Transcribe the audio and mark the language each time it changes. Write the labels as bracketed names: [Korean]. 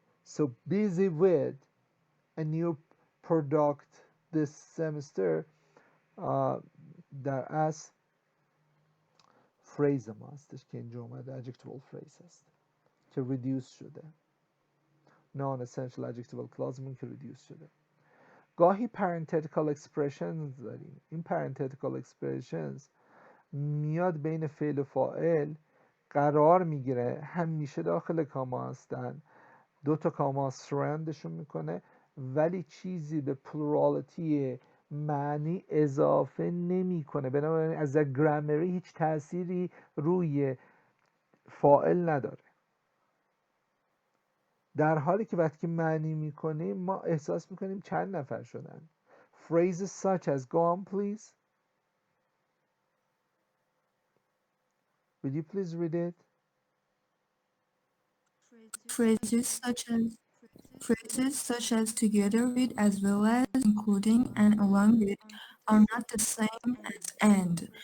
[English] So busy with a new product this semester [Persian] در اصل phrase ما هستش که اینجا اومده adjectival phrase هست که reduce شده. non-essential adjectival clause مون که reduce شده. گاهی parenthetical expressions داریم. این parenthetical expressions میاد بین فعل و فاعل قرار میگیره، همیشه داخل کاما هستن، دو تا کاما سرندشون میکنه ولی چیزی به پلورالیتی معنی اضافه نمیکنه. بنابراین از گرامری هیچ تأثیری روی فاعل نداره. در حالی که وقتی که معنی میکنیم ما احساس میکنیم چند نفر شدن. [English] Phrases such as go on please. Will you please read it? Phrases such as together with, as well as, including, and along with are not the same as and.